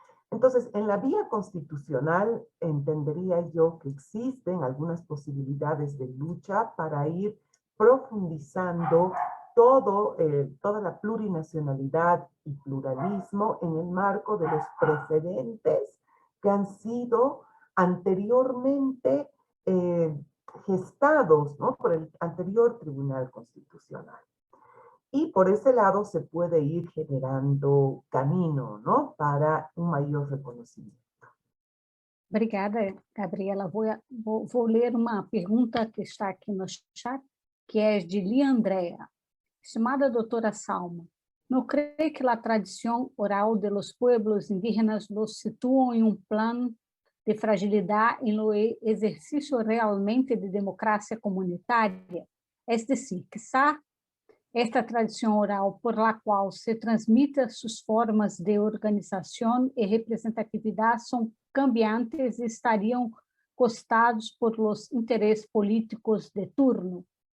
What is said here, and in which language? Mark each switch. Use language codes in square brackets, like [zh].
[es] Entonces, en la vía constitucional entendería yo que existen algunas posibilidades de lucha para ir profundizando toda la plurinacionalidad y pluralismo en el marco de los precedentes que han sido anteriormente gestados, ¿no?, por el anterior Tribunal Constitucional. Y por ese lado se puede ir generando camino, ¿no?, para un mayor reconocimiento. [pt] Obrigada, Gabriela. Vou ler uma pergunta que está aqui no chat, que é de Lia Andrea. [es] Estimada doutora Salma, ¿no cree que la tradición oral de los pueblos indígenas los sitúa en un plan de fragilidad en lo ejercicio realmente de democracia comunitaria? Es decir, quizá esta tradición oral por la cual se transmiten sus formas de organización y representatividad son cambiantes y estarían costados por los intereses políticos de turno.